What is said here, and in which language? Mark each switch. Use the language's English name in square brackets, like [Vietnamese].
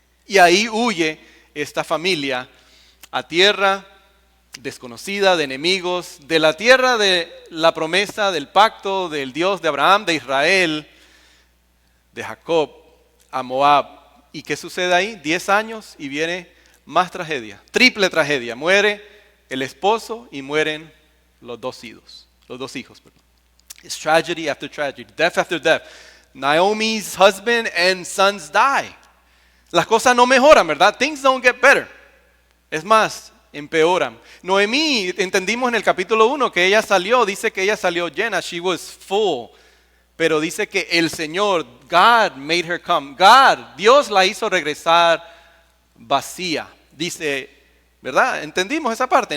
[Spanish] Y ahí huye esta familia a tierra desconocida, de enemigos, de la tierra de la promesa, del pacto del Dios de Abraham, de Israel, de Jacob, a Moab. ¿Y qué sucede ahí? 10 años y viene más tragedia, triple tragedia. Muere el esposo y mueren los dos hijos. [English] It's tragedy after tragedy, death after death. Naomi's husband and sons die. [Spanish] Las cosas no mejoran, ¿verdad? [English] Things don't get better. [Spanish] Es más, empeoran. Noemí, entendimos en el capítulo 1 que dice que ella salió llena, [English] she was full. [Spanish] Pero dice que el Señor, [English] God made her come. [Spanish] Dios la hizo regresar vacía. Dice, ¿verdad? Entendimos esa parte.